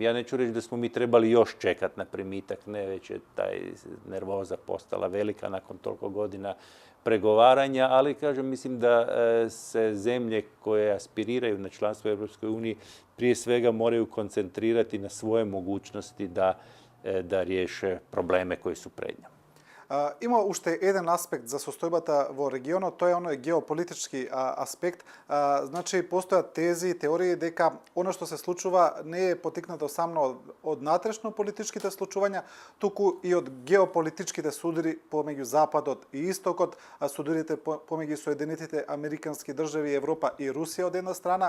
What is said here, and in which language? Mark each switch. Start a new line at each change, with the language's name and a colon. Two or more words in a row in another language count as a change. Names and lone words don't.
Croatian: Ja neću reći da smo mi trebali još čekati na primitak, ne, već je taj nervoza postala velika nakon toliko godina pregovaranja, ali kažem, mislim da se zemlje koje aspiriraju pretendiraju na članstvo u Europskoj uniji, prije svega moraju koncentrirati na svoje mogućnosti da riješe probleme koji su pred njom.
Macedonian: Има уште еден аспект за состојбата во регионот, тоа е оној геополитички аспект. Значи, постојат тези, теории дека оно што се случува не е потикнато само од натрешно политичките случувања, туку и од геополитичките судири помеѓу Западот и Истокот, судирите помеѓу Соединетите Американски држави, Европа и Русија од една страна.